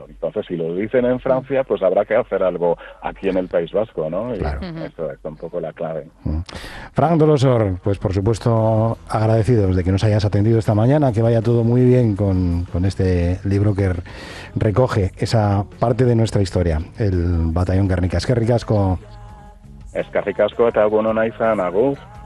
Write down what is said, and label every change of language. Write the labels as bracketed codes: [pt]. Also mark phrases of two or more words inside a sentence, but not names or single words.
[es] Entonces, si lo dicen en Francia, pues habrá que hacer algo aquí en el País Vasco, ¿no? Y Claro. eso es un poco la clave. Frank Dolosor, pues por supuesto agradecidos de que nos hayas atendido esta mañana, que vaya todo muy bien con este libro que recoge esa parte de nuestra historia, el Batallón Guernica. [eu] Eskerrik asko. Eskerrik asko eta egun ona izan, agur.